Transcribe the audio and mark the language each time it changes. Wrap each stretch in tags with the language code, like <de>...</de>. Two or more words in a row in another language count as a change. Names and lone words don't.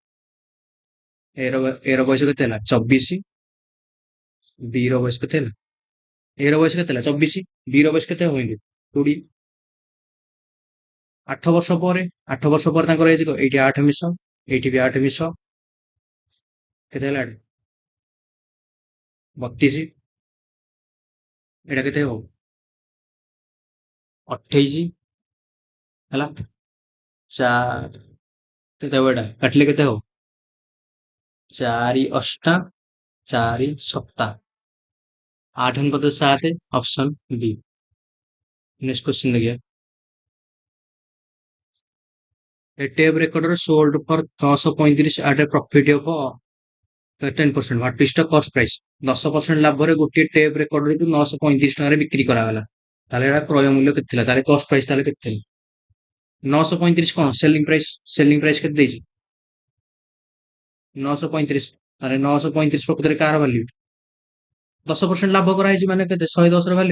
<or>ଏ ର ବୟସ କେତେ ହେଲା 24 बी ର ବୟସ କେତେ ହେଲା ए ର ବୟସ କେତେ ହେଲା 24 बी ର ବୟସ କେତେ ହବ ଏମିତି 20 8 ବର୍ଷ ପରେ ତାଙ୍କର ଏଜ ଏଇଠି 8 ମିଶ ଏଇଠି ବି 8 ମିଶ କେତେ ହେଲା 32 ଏଇଟା କେତେ ହବ 28 ହେଲା। 4 କେତେ ହବ ଏଇଟା କାଟିଲେ କେତେ ହବ? 4 ଅଷ୍ଟା 4 ସପ୍ତା 8 ପଦ 7 ଅପସନ୍ B।</or> <en>next question</en> <or>ଦେଖିବା।</or> <en>A tape recorder sold for 935 at a profit of 10%. What is the cost price?</en> <or>10% ଲାଭରେ ଗୋଟିଏ</or> <en>tape recorderକୁ</en> <or>935 ଟଙ୍କାରେ ବିକ୍ରି କରାଗଲା। ତାହେଲେ ଏଟା କ୍ରୟ ମୂଲ୍ୟ କେତେ ଥିଲା? ତାହେଲେ</or> <en>cost price</en> <or>ତାହେଲେ କେତେ ଥିଲା? 935 କଣ</or> <en>selling price</en> <or>କେତେ ଦେଇଛି? 935। ତାହେଲେ 935 ପ୍ରକୃତରେ କାହାର ଭାଲ୍ୟୁ? 10% ଲାଭ କରାହେଇଛି ମାନେ କେତେ? 110 ର ଭାଲ୍ୟୁ।</or>